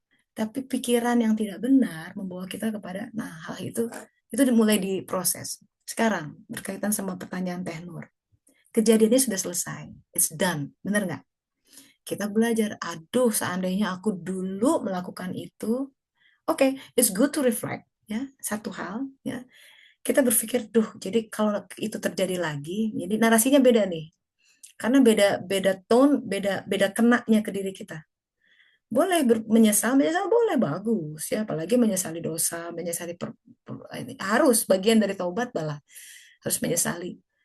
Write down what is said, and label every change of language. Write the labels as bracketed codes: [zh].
[id] Tapi pikiran yang tidak benar membawa kita kepada, nah, hal itu dimulai diproses sekarang berkaitan sama pertanyaan Teh Nur. Kejadiannya sudah selesai, [en] it's done, [id] benar nggak? Kita belajar, aduh, seandainya aku dulu melakukan itu. [en] Oke, it's good to reflect, [id] ya, satu hal, ya. Kita berpikir, duh, jadi kalau itu terjadi lagi, jadi narasinya beda nih. Karena beda beda tone, beda beda kenanya ke diri kita. Boleh menyesal, menyesal boleh, bagus, ya, apalagi menyesali dosa, menyesali ini harus bagian dari taubat balah, harus menyesali.